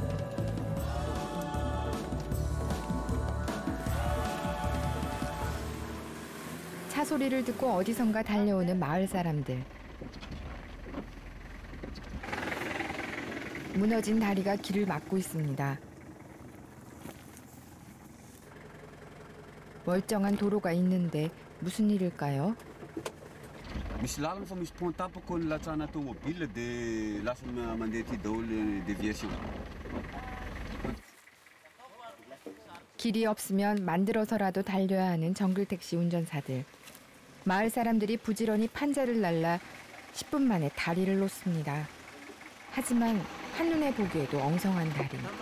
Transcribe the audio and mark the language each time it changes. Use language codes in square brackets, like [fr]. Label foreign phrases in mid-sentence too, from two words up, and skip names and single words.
[ko] 차 소리를 듣고 어디선가 달려오는 마을 사람들. 무너진 다리가 길을 막고 있습니다. 멀쩡한 도로가 있는데 무슨 일일까요? [mg] Misy lalana fa misy pont tapaka ny latsana tomobile dia lasa mandeha ty daholo déviation. [ko] 길이 없으면 만들어서라도 달려야 하는 정글택시 운전사들. 마을 사람들이 부지런히 판자를 날라 10분 만에 다리를 놓습니다. 하지만 한눈에 보기에도 엉성한 다리.